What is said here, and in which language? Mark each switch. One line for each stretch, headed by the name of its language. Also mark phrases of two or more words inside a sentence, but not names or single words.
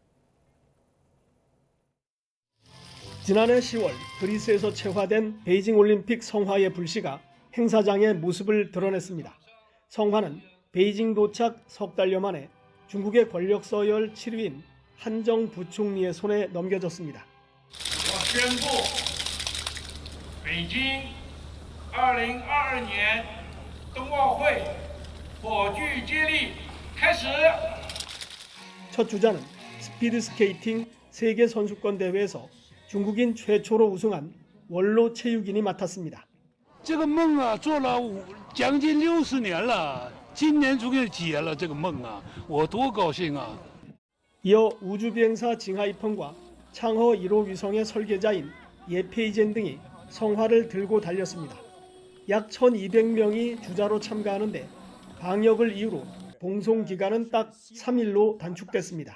Korean: 지난해 10월 그리스에서 채화된 베이징 올림픽 성화의 불씨가 행사장의 모습을 드러냈습니다. 성화는 베이징 도착 석 달여 만에 중국의 권력 서열 7위인 한정 부총리의 손에 넘겨졌습니다.
Chinese: 北京2022年冬奥会火炬接力开始。
Korean: 첫 주자는 스피드 스케이팅 세계 선수권 대회에서 중국인 최초로 우승한 원로 체육인이 맡았습니다.
Chinese: 这个梦啊，做了将近60年了，今年终于解了这个梦啊，我多高兴啊！
Korean: 이어 우주비행사 징하이펑과 창허 1호 위성의 설계자인 예페이젠 등이 성화를 들고 달렸습니다. 약 1,200명이 주자로 참가하는데 방역을 이유로 봉송 기간은 딱 3일로 단축됐습니다.